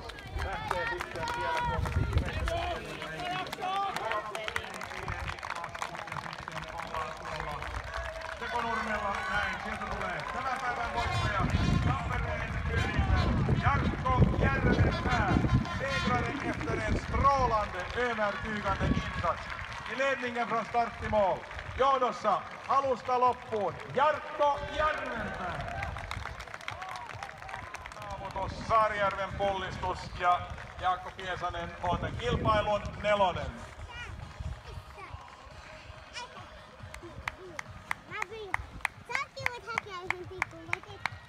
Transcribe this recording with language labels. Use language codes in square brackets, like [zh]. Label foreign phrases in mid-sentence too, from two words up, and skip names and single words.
[fi] Lähtee sitten vielä tuonne viimeiselle Tekonurmella näin, sieltä tulee tämän päivän voittaja Tampereen ylillä Jarkko Järvenpää. [sv] Segraren efter en strålande övertygande insats. I ledningen från start till mål. [fi] Johdossa alusta loppuun Jarkko Järvenpää. Saavutus Saarijärven pullistus ja Jaakko Piesanen on kilpailun nelonen. Säkin voit hakea yhden pikkuun, voit